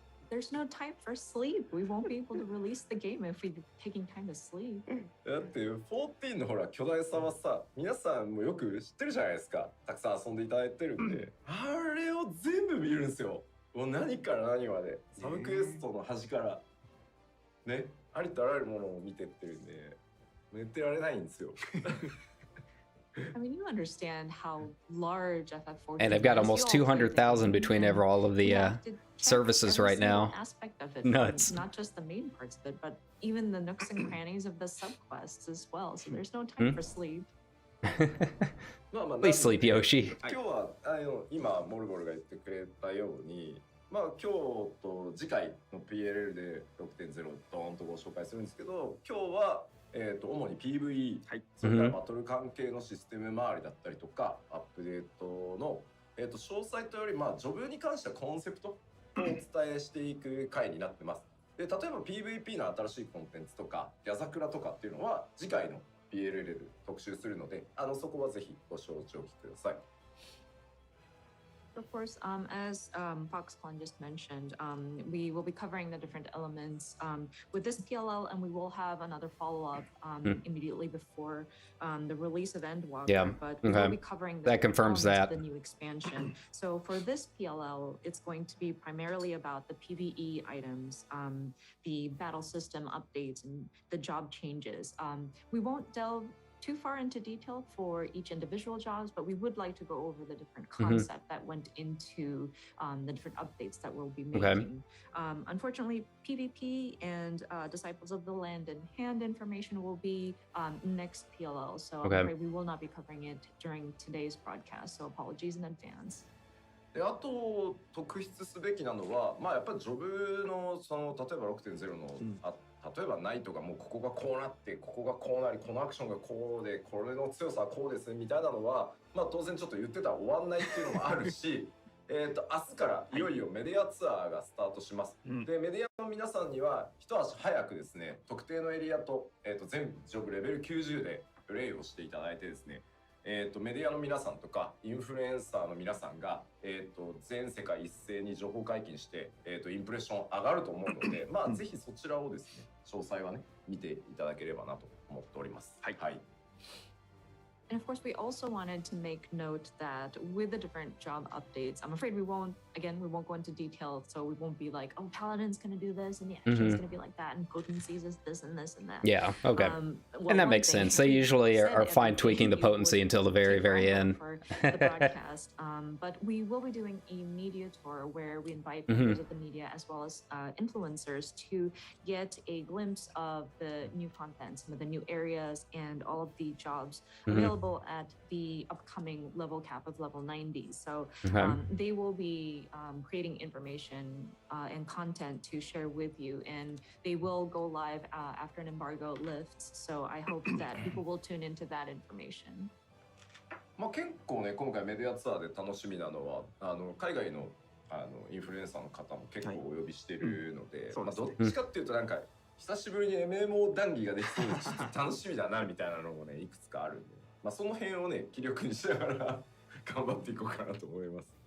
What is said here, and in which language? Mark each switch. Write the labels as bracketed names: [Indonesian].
[English] There's no time for sleep. We won't be able to release the game if we're taking time to sleep. [Japanese] だって14のほら巨大さはさ、皆さんもよく知ってるじゃないですか。たくさん遊んでいただいてるんで、あれを全部見るんですよ。もう何から何まで、サブクエストの端からね、ありとあらゆるものを見てってるんで、寝てられないんですよ。 [English] I mean, you understand how large FF14 And I've got almost 200,000 between all of the services right now. Aspect of it, Nuts. Not just the main parts of it, but even the nooks and crannies of the subquests as well. So there's no time for sleep. At least sleep, Yoshi. [Japanese] 今日は今モルボルが言ってくれたように、今日と次回の PLL で 6.0 ドーンとご紹介するんですけど、今日は主に PVE、それからバトル関係のシステム周りだったりとか、アップデートの、詳細というより、ジョブに関してはコンセプトをお伝えしていく回になってます。で、例えば PVP の新しいコンテンツとか、矢桜とかっていうのは次回の PLL で特集するので、そこはぜひご承知おきください。 [English] Of course, as Foxconn just mentioned, we will be covering the different elements with this PLL, and we will have another follow-up immediately before the release of Endwalker. Yeah, but we will be covering the new expansion. So for this PLL, it's going to be primarily about the PvE items, the battle system updates, and the job changes. We won't delve too far into detail for each individual jobs, but we would like to go over the different concept that went into the different updates that we'll be making. Unfortunately, PvP and Disciples of the Land and Hand information will be next PLL, so I'm afraid we will not be covering it during today's broadcast, so apologies in advance. [Japanese] で、あと特筆すべきなのは、やっぱりジョブの例えば 6.0 の、例えばナイトがもうここがこうなってここがこうなりこのアクションがこうでこれの強さはこうですみたいなのは、当然ちょっと言ってたら終わんないっていうのもあるし明日からいよいよメディアツアーがスタートします。で、メディアの皆さんには一足早くですね、特定のエリアと、全部ジョブレベル90でプレイをしていただいてですね、メディアの皆さんとかインフルエンサーの皆さんが、全世界一斉に情報解禁して、インプレッション上がると思うので、まあぜひそちらをですね、詳細はね見ていただければなと思っております。はい。はい。 [English] And of course, we also wanted to make note that with the different job updates, I'm afraid we won't go into detail. So we won't be like, oh, Paladin's going to do this and the action's going to be like that and potencies is this and this and that. Yeah, okay. And that makes sense. They usually are fine tweaking the potency until the very, very end. For the broadcast. But we will be doing a media tour where we invite members of the media as well as influencers to get a glimpse of the new content, some of the new areas and all of the jobs available at the upcoming level cap of level 90. So they will be creating information and content to share with you, and they will go live after an embargo lifts. So I hope that people will tune into that information. [Japanese] まあ結構ね、今回メディアツアーで楽しみなのは海外のインフルエンサーの方も結構お呼びしてるので、まあどっちかっていうとなんか久しぶりに MMO 談義ができそうでちょっと楽しみだなみたいなのもねいくつかあるんで、まあその辺をね気力にしながら頑張っていこうかなと思います。